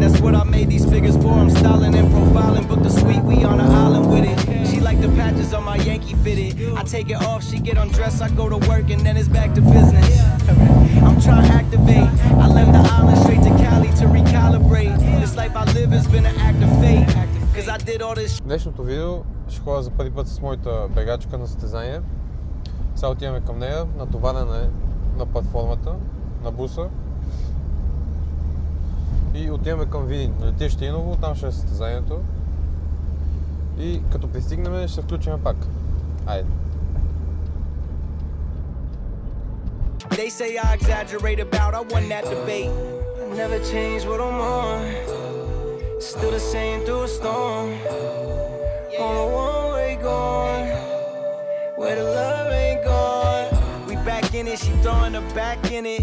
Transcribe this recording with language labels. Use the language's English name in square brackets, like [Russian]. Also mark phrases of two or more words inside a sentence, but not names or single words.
[English] That's what I made these figures for. I'm styling and profiling. Booked a suite, we on an island with it. She like the patches on my Yankee fitted. I take it off, she get undressed. I go to work and then it's back to business. I'm trying to activate. I left the island straight to Cali to recalibrate. This life I live has been an act of fate. Cause I did all this. [Bulgarian] Днешното видео ще ходя за първи път с моята бегачка на състезание. Сега отиваме към нея, натоваряне на платформата, на буса. И отиваме към Видин, на летище Иново, там ще е състезанието. И като пристигнем ще включим пак. Айде! [English] They say I exaggerate about, I won that debate. Never change what I'm on. Still the same through a storm. On a one-way gone. Where the love ain't gone. We back in it, she throwing her back in it.